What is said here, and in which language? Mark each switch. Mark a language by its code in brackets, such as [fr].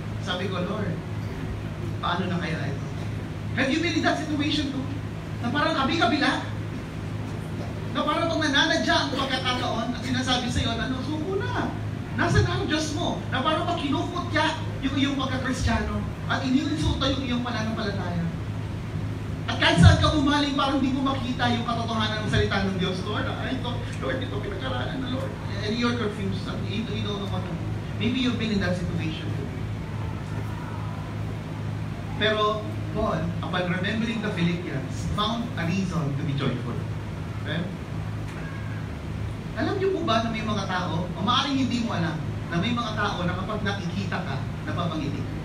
[tl] Sabi ko, Lord, paano na kaya ito? [en] Have you been in that situation too? [tl] Na parang kabila? Na parang pag nananadya ang pagkakataon at sinasabi sa iyo, suko na. Nasaan na ang Diyos mo? Na parang pag kinukot ka yung iyong pagkakristyano at inilinsuta yung iyong pananampalataya. At kahit saan ka bumaling, parang hindi mo makita yung katotohanan ng salita ng Diyos. Lord, ito pinagkaraanan na, Lord. [en] And you're confused. You don't know what to do. Maybe you've been in that situation too. Pero Paul, upon remembering the Philippians, found a reason to be joyful. Okay? [tl] Alam niyo po ba na may mga tao, o maaaring hindi mo alam, na may mga tao na kapag nakikita ka, napapangiti.